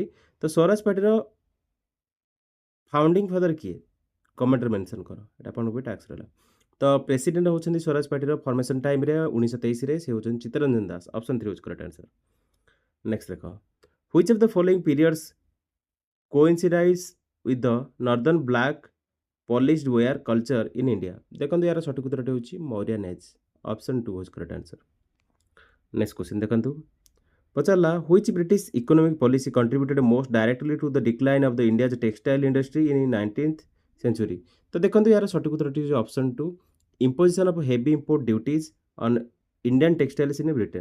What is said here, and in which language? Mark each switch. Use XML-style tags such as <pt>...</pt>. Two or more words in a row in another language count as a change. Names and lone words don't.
<or>ତ ସ୍ୱରାଜ ପାର୍ଟିର</or> <en>founding father</en> <or>କିଏ? କମେଣ୍ଟରେ ମେନସନ୍ କର। ଏଟା ଆପଣଙ୍କ ପାଇଁ ଟାସ୍କ ରହିଲା। ତ ପ୍ରେସିଡେଣ୍ଟ ହେଉଛନ୍ତି ସ୍ୱରାଜ ପାର୍ଟିର ଫର୍ମେସନ୍ ଟାଇମ୍ରେ 1923ରେ ସେ ହେଉଛନ୍ତି ଚିତ୍ତରଞ୍ଜନ ଦାସ।</or> <en>ଅପସନ୍ 3 ହେଉଛି correct answer. next ଦେଖ which of the following periods coincides with the northern black polished ware culture in India।</en> <or>ଦେଖନ୍ତୁ ଏହାର ସଠିକ୍ ଉତ୍ତରଟି ହେଉଛି</or> <en>Mauryan age.</en> <or>ଅପସନ୍ 2 ହେଉଛି</or> <en>correct answer. next question</en> <or>ଦେଖନ୍ତୁ।</or> <en>ପଚାରିଲା which British economic policy contributed most directly to the decline of the India's textile industry in 19th century.</en> <or>ତ ଦେଖନ୍ତୁ ଏହାର ସଠିକ୍ ଉତ୍ତରଟି ହେଉଛି</or> <en>ଅପସନ୍ 2 imposition of heavy import duties on Indian textiles in Britain.</en>